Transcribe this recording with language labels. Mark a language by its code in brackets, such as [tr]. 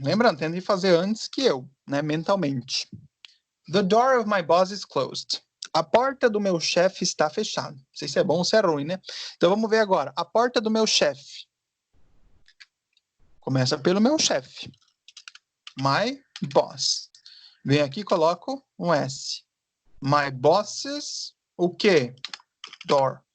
[pt] Lembrando, tentei fazer antes que eu, né? Mentalmente. [en] The door of my boss is closed. [pt] A porta do meu chefe está fechada. Não sei se é bom ou se é ruim, né? Então, vamos ver agora. A porta do meu chefe. Começa pelo meu chefe. [en] My boss. [pt] Vem aqui e coloco um S. [en] My boss's... O quê? Door.